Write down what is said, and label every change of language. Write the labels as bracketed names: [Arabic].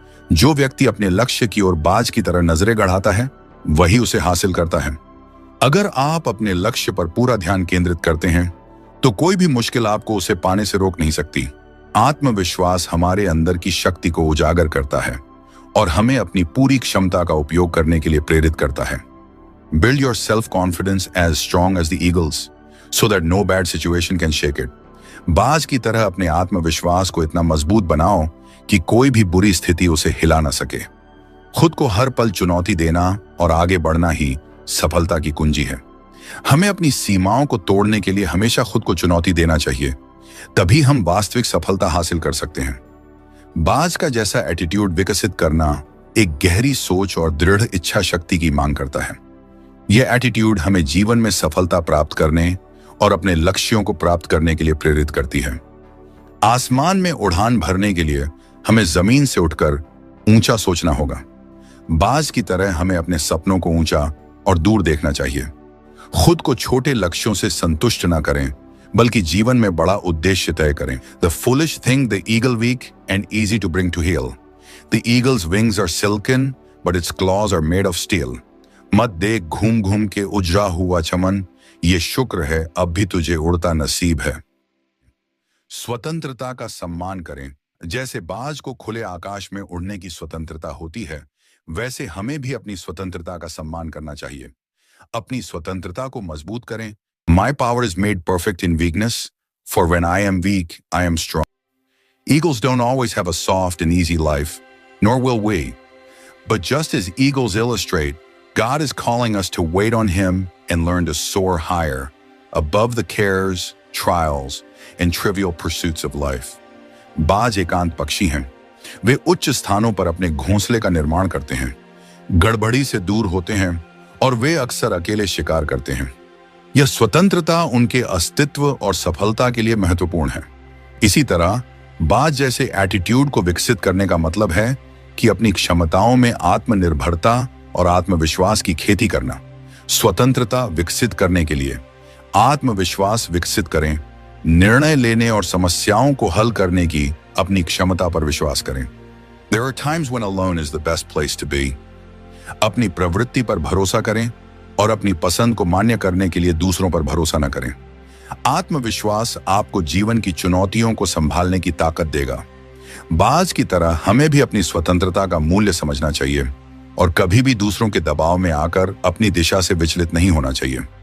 [Hindi] जो व्यक्ति अपने लक्ष्य की ओर बाज की तरह नजरें गड़ाता है वही उसे हासिल करता है। अगर आप अपने लक्ष्य पर पूरा ध्यान केंद्रित करते हैं तो कोई भी मुश्किल आपको उसे पाने से रोक नहीं सकती। आत्मविश्वास हमारे अंदर की शक्ति को उजागर करता है और हमें अपनी पूरी क्षमता का उपयोग करने के लिए प्रेरित करता है। [English] Build your self-confidence as strong as the eagles, so that no bad situation can shake it. [Hindi] बाज की तरह अपने आत्मविश्वास को इतना मजबूत बनाओ कि कोई भी बुरी स्थिति उसे हिला ना सके। खुद को हर पल चुनौती देना और आगे बढ़ना ही सफलता की कुंजी है। हमें अपनी सीमाओं को तोड़ने के लिए हमेशा खुद को चुनौती देना चाहिए, तभी हम वास्तविक सफलता हासिल कर सकते हैं। बाज का जैसा एटीट्यूड विकसित करना एक गहरी सोच और दृढ़ इच्छा शक्ति की मांग करता है। यह एटीट्यूड हमें जीवन में सफलता प्राप्त करने और अपने लक्ष्यों को प्राप्त करने के लिए प्रेरित करती है। आसमान में उड़ान भरने के लिए हमें जमीन से उठकर ऊंचा सोचना होगा। बाज की तरह हमें अपने सपनों को ऊंचा और दूर देखना चाहिए। खुद को छोटे लक्ष्यों से संतुष्ट ना करें, बल्कि जीवन में बड़ा उद्देश्य तय करें। [English] The foolish thing the eagle weak and easy to bring to heel. The eagle's wings are silken, but its claws are made of steel. [Hindi] मत देख घूम घूम के उजरा हुआ चमन, ये शुक्र है अब भी तुझे उड़ता नसीब है। स्वतंत्रता का सम्मान करें। जैसे बाज को खुले आकाश में उड़ने की स्वतंत्रता होती है, वैसे हमें भी अपनी स्वतंत्रता का सम्मान करना चाहिए। अपनी स्वतंत्रता को मजबूत करें। [English] My power is made perfect in weakness, for when I am weak, I am strong. Eagles don't always have a soft and easy life, nor will we. But just as eagles illustrate, God is calling us to wait on Him and learn to soar higher, above the cares, trials, and trivial pursuits of life. [Hindi] बाज एकांत पक्षी हैं। वे उच्च स्थानों पर अपने घोंसले का निर्माण करते हैं, गड़बड़ी से दूर होते हैं और वे अक्सर अकेले शिकार करते हैं। यह स्वतंत्रता उनके अस्तित्व और सफलता के लिए महत्वपूर्ण है। इसी तरह बाज जैसे एटीट्यूड को विकसित करने का मतलब है कि अपनी क्षमताओं में आत्मनिर्भरता और आत्मविश्वास की खेती करना। स्वतंत्रता विकसित करने के लिए आत्मविश्वास विकसित करें, निर्णय लेने और समस्याओं को हल करने की अपनी क्षमता पर विश्वास करें। [English] There are times when alone is the best place to be. [Hindi] अपनी प्रवृत्ति पर भरोसा करें और अपनी पसंद को मान्य करने के लिए दूसरों पर भरोसा न करें। आत्मविश्वास आपको जीवन की चुनौतियों को संभालने की ताकत देगा। बाज की तरह हमें भी अपनी स्वतंत्रता का मूल्य समझना चाहिए और कभी भी दूसरों के दबाव में आकर अपनी दिशा से विचलित नहीं होना चाहिए।